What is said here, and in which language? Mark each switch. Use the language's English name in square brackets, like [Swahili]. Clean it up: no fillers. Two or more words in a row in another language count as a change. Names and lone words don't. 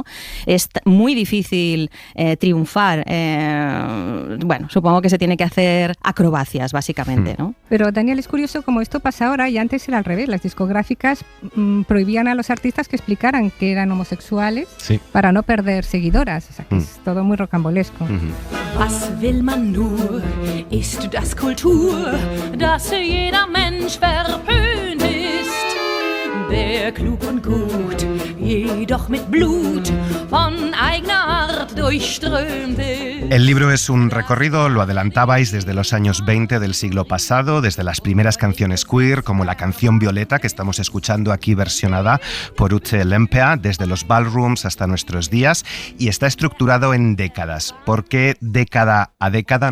[Spanish] Es muy difícil triunfar. Bueno, supongo que se tiene que hacer acrobacias, básicamente, ¿no? Pero, Daniel, es curioso como esto pasa ahora y antes era al revés. Las discográficas prohibían a los artistas que explicaran que eran homosexuales para no perder seguidoras. O sea, que es todo muy rocambolesco. [German] Was will man nur? Ist das Kultur, dass jeder Mensch verpönt ist? Der klug und gut, jedoch mit Blut von eigener Art durchströmt ist. [Spanish] El libro es un recorrido, lo adelantabais, desde los años 20 del siglo pasado, desde las primeras canciones queer, como la canción Violeta, que estamos escuchando aquí versionada por Ute Lemper, desde los ballrooms hasta nuestros días, y está estructurado en décadas. ¿Por qué década a década?